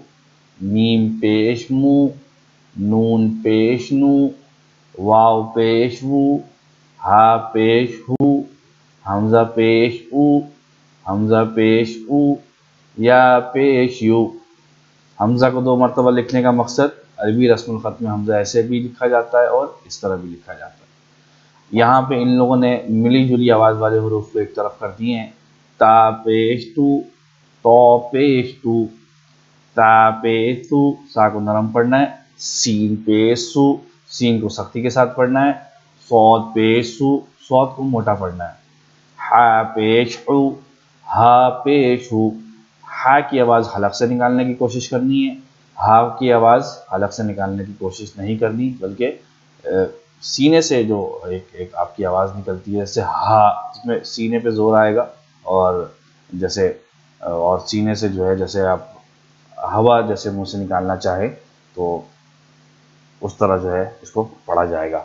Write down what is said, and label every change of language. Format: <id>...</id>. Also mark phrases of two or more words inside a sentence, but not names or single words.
<ur>میم پیش مو، نون پیش نو، واو پیش وو، ہا پیش ہو، حمزہ پیش او، حمزہ پیش او، یا پیش یو۔ حمزہ کو 2 مرتبہ لکھنے کا مقصد، عربی رسم الخط میں حمزہ ایسے بھی لکھا جاتا ہے اور اس طرح بھی لکھا جاتا ہے۔ یہاں پہ ان لوگوں نے ملی جلی آواز والے حروف کو ایک طرف کر دیے ہیں۔ تا پیش تو، تو پیش تو، تا پیش تو، سا کو نرم پڑھنا ہے۔ سین پیش سو، سین کو سختی کے ساتھ پڑھنا ہے۔ صاد پیش سو، صاد کو موٹا پڑھنا ہے۔ ہا پیش ہو، ہا پیش ہو، ہا کی آواز حلق سے نکالنے کی کوشش کرنی ہے، ہا کی آواز حلق سے نکالنے کی کوشش نہیں کرنی، بلکہ سینے سے جو ایک آپ کی آواز نکلتی ہے، جیسے ہا، اس میں سینے پہ زور آئے گا، اور جیسے اور سینے سے جو ہے جیسے آپ ہوا جیسے منہ سے نکالنا چاہے تو اس طرح جو ہے اس کو پڑھا جائے گا۔</ur>